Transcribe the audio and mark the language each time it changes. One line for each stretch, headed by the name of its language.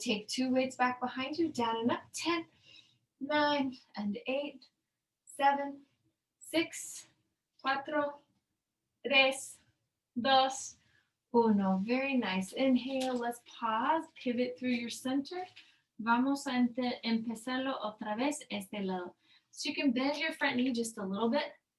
English: Take 2 weights back behind you. Down and up. 10, 9, and 8, 7, 6, 4, 3, 2, 1. Very nice. Inhale. Let's pause. Pivot through your center.
Spanish: Vamos a empezarlo otra vez este lado.
English: So you can bend your front knee just a little bit.